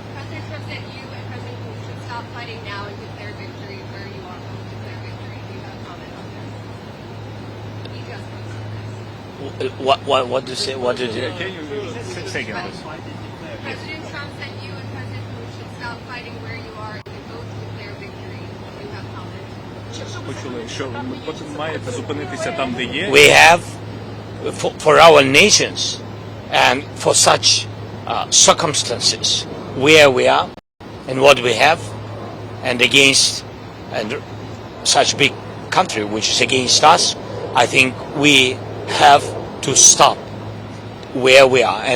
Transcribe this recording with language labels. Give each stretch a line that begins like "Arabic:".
English: President Trump said you and President Putin should stop fighting now and declare victory where you are going to declare victory. Do you have a comment on this? He just posted this. What do you say? What did you? Can you say again, please? President Trump said you and President Putin should stop fighting where you are and go to declare victory. Do you have comment?
Ukrainian: Почули, що ви маєте зупинитися там, де є.
English: We have, for our nations and for such circumstances where we are and what we have, and against such big country which is against us, I think we have to stop where we are.